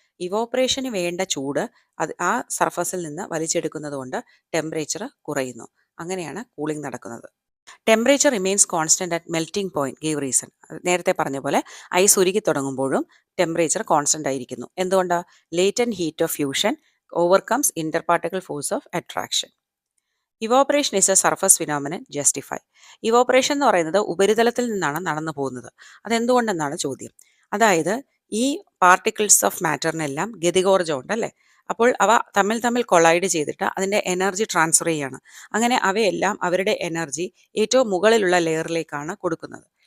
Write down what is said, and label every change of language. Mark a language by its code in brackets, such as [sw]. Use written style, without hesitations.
[ml] ഇവോപ്പറേഷന് വേണ്ട ചൂട് അത് ആ സർഫസിൽ നിന്ന് വലിച്ചെടുക്കുന്നത് കൊണ്ട് ടെമ്പറേച്ചർ കുറയുന്നു. അങ്ങനെയാണ് കൂളിംഗ് നടക്കുന്നത്. [en] Temperature remains constant at melting point. Give reason. [ml] നേരത്തെ പറഞ്ഞ പോലെ ഐസ് ഉരുകി തുടങ്ങുമ്പോഴും ടെമ്പറേച്ചർ കോൺസ്റ്റന്റ് ആയിരിക്കുന്നു. എന്തുകൊണ്ടാണ്? [en] Latent heat of fusion overcomes interparticle force of attraction. Evaporation is a surface phenomenon. Justify. [ml] Evaporation എന്ന് പറയുന്നത് ഉപരിതലത്തിൽ നിന്നാണ് നടന്നു പോകുന്നത്. അതെന്തുകൊണ്ടെന്നാണ് ചോദ്യം. അതായത് ഈ പാർട്ടിക്കിൾസ് ഓഫ് മാറ്ററിനെല്ലാം ഗതികോർജ്ജം ഉണ്ട് അല്ലേ. അപ്പോൾ അവ തമ്മിൽ കൊളൈഡ് ചെയ്തിട്ട് അതിൻ്റെ എനർജി ട്രാൻസ്ഫർ ചെയ്യാണ്. അങ്ങനെ അവയെല്ലാം അവരുടെ എനർജി ഏറ്റവും മുകളിലുള്ള ലെയറിലേക്കാണ് കൊടുക്കുന്നത്.